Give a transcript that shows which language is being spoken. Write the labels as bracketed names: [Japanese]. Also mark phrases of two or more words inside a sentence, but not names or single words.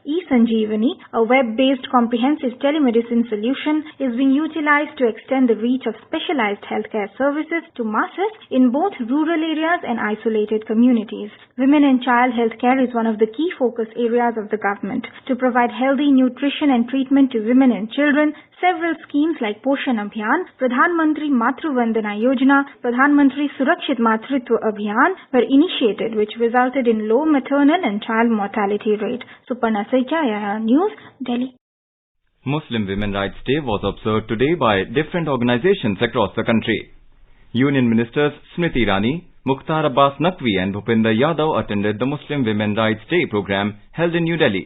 [English] eSanjeevani, a web-based comprehensive telemedicine solution, is being utilized to extend the reach of specialized healthcare services to masses in both rural areas and isolated communities. Women and child healthcare is one of the key focus areas of the government. To provide healthy nutrition and treatment to women and children, several schemes like Poshan Abhiyan, Pradhan Mantri Matru Vandana Yojana, Pradhan Mantri Surakshit Matritva Abhiyan were initiated, which resulted in low maternal and child mortality rate. Suparna Saikia, AIR News, Delhi. Muslim Women Rights Day was observed today by different organizations across the country. Union Ministers Smriti Irani, Mukhtar Abbas Naqvi and Bhupinder Yadav attended the Muslim Women Rights Day program held in New Delhi.